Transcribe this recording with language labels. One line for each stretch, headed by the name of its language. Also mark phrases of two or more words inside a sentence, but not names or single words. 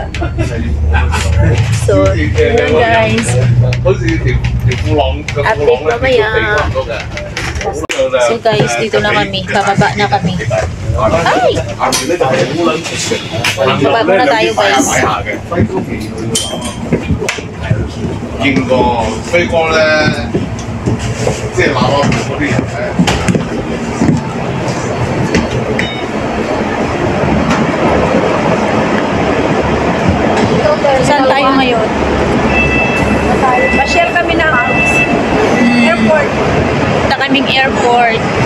Filipino: So, yun guys. Update mamaya. So guys, dito na kami. Bababa na kami. Ay! Baba muna tayo guys.
Cantonese: 見過飛哥咧，即係馬鞍嗰啲人咧。
Filipino: Saan tayo ngayon? Pa-share kami ng airport. Punta kaming airport.